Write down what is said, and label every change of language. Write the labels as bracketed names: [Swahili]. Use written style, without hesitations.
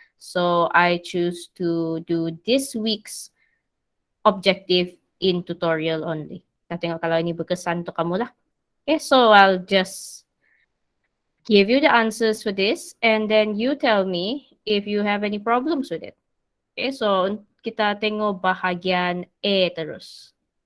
[English] So I choose to do this week's objective in tutorial only. [Malay] Kita tengok kalau ini berkesan untuk kamu lah. [English] Okay, so I'll just give you the answers for this and then you tell me if you have any problems with it. [Malay] Okay, so kita tengok bahagian A terus.